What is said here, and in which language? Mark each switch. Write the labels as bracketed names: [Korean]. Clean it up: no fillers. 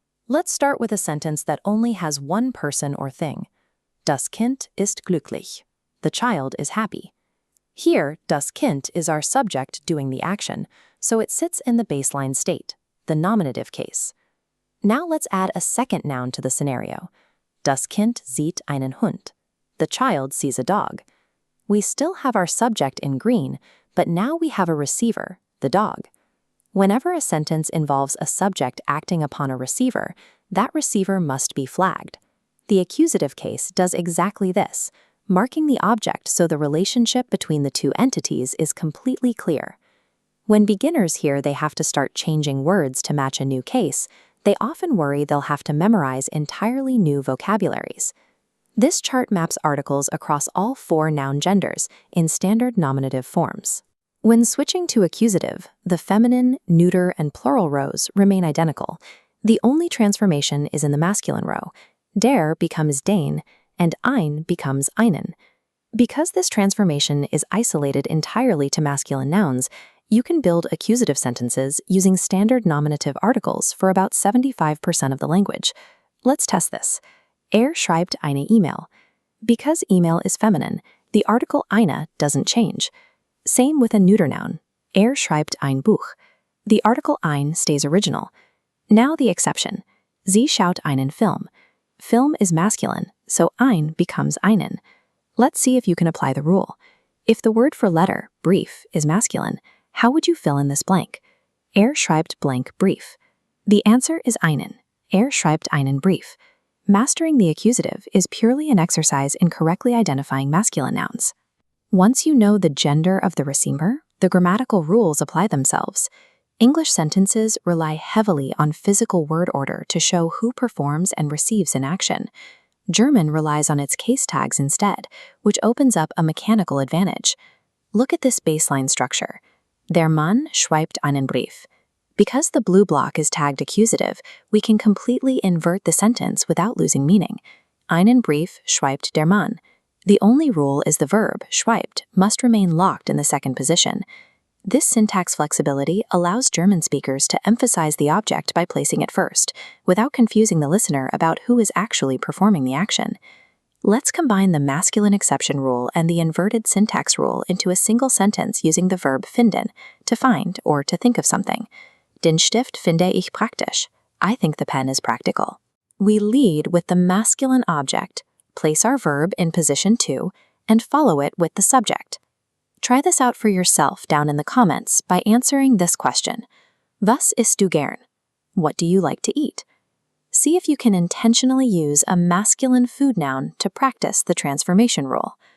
[English] Let's start with a sentence that only has one person or thing. [German] Das Kind ist glücklich. [English] The child is happy. Here, das Kind is our subject doing the action, so it sits in the baseline state, the nominative case. Now let's add a second noun to the scenario. [German] Das Kind sieht einen Hund. [English] The child sees a dog. We still have our subject in green, but now we have a receiver, the dog. Whenever a sentence involves a subject acting upon a receiver, that receiver must be flagged. The accusative case does exactly this, marking the object so the relationship between the two entities is completely clear. When beginners hear they have to start changing words to match a new case, they often worry they'll have to memorize entirely new vocabularies. This chart maps articles across all four noun genders in standard nominative forms. When switching to accusative, the feminine, neuter, and plural rows remain identical. The only transformation is in the masculine row. Der becomes den, and ein becomes einen. Because this transformation is isolated entirely to masculine nouns, you can build accusative sentences using standard nominative articles for about 75% of the language. Let's test this. [German] Schreibt eine E-Mail. [English] Because email is feminine, the article eine doesn't change. Same with a neuter noun. [German] Schreibt ein Buch. [English] The article ein stays original. Now the exception. [German] Sie schaut einen Film. [English] Film is masculine, so ein becomes einen. Let's see if you can apply the rule. If the word for letter, brief, is masculine, how would you fill in this blank? [German] Schreibt blank Brief. [English] The answer is einen. [German] Schreibt einen Brief. [English] Mastering the accusative is purely an exercise in correctly identifying masculine nouns. Once you know the gender of the receiver, the grammatical rules apply themselves. English sentences rely heavily on physical word order to show who performs and receives an action. German relies on its case tags instead, which opens up a mechanical advantage. Look at this baseline structure. [German] Der Mann schreibt einen Brief. [English] Because the blue block is tagged accusative, we can completely invert the sentence without losing meaning. [German] Einen Brief schreibt der Mann. [English] The only rule is the verb, schreibt, must remain locked in the second position. This syntax flexibility allows German speakers to emphasize the object by placing it first, without confusing the listener about who is actually performing the action. Let's combine the masculine exception rule and the inverted syntax rule into a single sentence using the verb finden, to find or to think of something. [German] Den Stift finde ich praktisch. [English] I think the pen is practical. We lead with the masculine object, place our verb in position 2, and follow it with the subject. Try this out for yourself down in the comments by answering this question. [German] Was isst du gern? [English] What do you like to eat? See if you can intentionally use a masculine food noun to practice the transformation rule.